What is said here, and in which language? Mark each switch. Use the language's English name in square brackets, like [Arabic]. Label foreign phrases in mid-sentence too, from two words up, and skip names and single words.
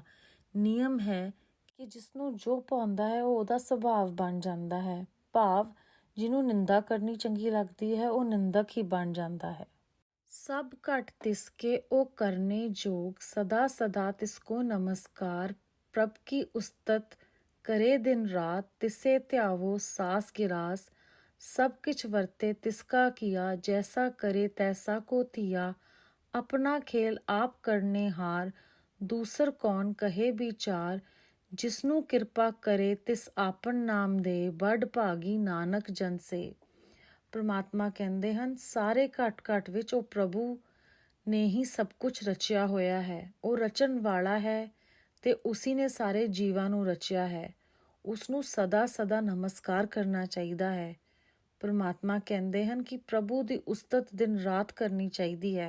[Punjabi] ਨਿਯਮ ਹੈ ਕਿ ਜਿਸਨੂੰ ਜੋ ਭਾਉਂਦਾ ਹੈ ਉਹ ਉਹਦਾ ਸੁਭਾਵ ਬਣ ਜਾਂਦਾ ਹੈ। ਭਾਵ ਜਿਹਨੂੰ ਨਿੰਦਾ ਕਰਨੀ ਚੰਗੀ ਲੱਗਦੀ ਹੈ ਉਹ ਨਿੰਦਕ ਹੀ ਬਣ ਜਾਂਦਾ ਹੈ। [Hindi] सभ घट तिसके उह करने जोग, सदा सदा तिसको नमसकार। प्रभ की उसतत करे दिन रात, तिसे त्यावो सास गिरास। सब किछ वरते तिसका किया, जैसा करे तैसा को थिया। अपना खेल आप करने हार, दूसर कौन कहे विचार। जिसनू किरपा करे तिस आपन नाम दे, बड़ भागी नानक जन से। परमात्मा कहते हैं, सारे घट घट विच [Punjabi] ਉਹ ਪ੍ਰਭੂ ਨੇ ਹੀ ਸਭ ਕੁਝ ਰਚਿਆ ਹੋਇਆ ਹੈ। ਉਹ ਰਚਣ ਵਾਲਾ ਹੈ ਤੇ ਉਸੀ ਨੇ ਸਾਰੇ ਜੀਵਾਂ ਨੂੰ ਰਚਿਆ ਹੈ। ਉਸ ਨੂੰ ਸਦਾ ਸਦਾ ਨਮਸਕਾਰ ਕਰਨਾ ਚਾਹੀਦਾ ਹੈ। ਪਰਮਾਤਮਾ ਕਹਿੰਦੇ ਹਨ ਕਿ ਪ੍ਰਭੂ ਦੀ ਉਸਤਤ ਦਿਨ ਰਾਤ ਕਰਨੀ ਚਾਹੀਦੀ ਹੈ।